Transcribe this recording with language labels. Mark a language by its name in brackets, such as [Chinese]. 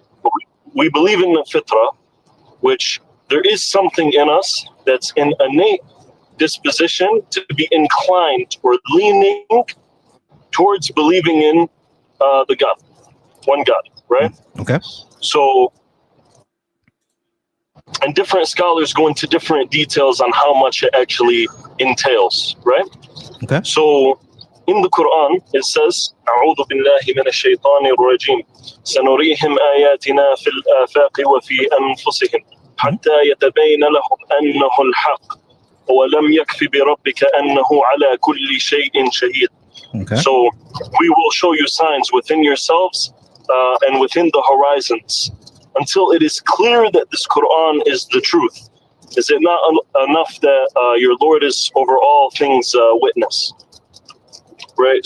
[English] But we believe in the fitra, which there is something in us that's an innate disposition to be inclined or leaning towards believing in the God, one God, right? Okay. So, and different scholars go into different details on how much it actually entails, right? Okay. So, in the Quran, it says, [Arabic] أعوذ بالله من الشيطان الرجيم سنريهم آياتنا في الآفاق وفي أنفسهم حتى يتبين لهم أنه الحق ولم يكف بربك أنه على كل شيء شهيد. [English] Okay. So we will show you signs within yourselves and within the horizons until it is clear that this Quran is the truth. Is it not enough that your Lord is over all things witness? Right?